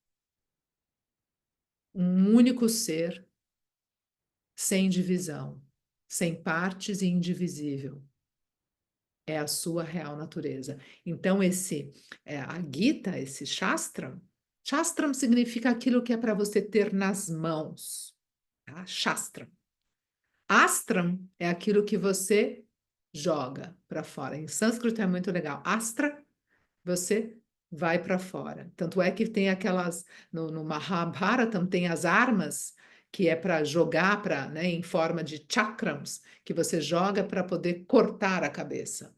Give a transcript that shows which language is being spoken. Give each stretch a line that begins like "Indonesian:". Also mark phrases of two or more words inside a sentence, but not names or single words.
Portuguese: Um único ser, sem divisão, sem partes e indivisível. É a sua real natureza. Então, a Gita, esse Shastram, Shastram significa aquilo que é para você ter nas mãos. Tá? Shastram. Astram é aquilo que você joga para fora. Em sânscrito é muito legal. Astra, você vai para fora. Tanto é que tem aquelas, no Mahabharatam tem as armas que é para jogar né, em forma de chakrams, que você joga para poder cortar a cabeça.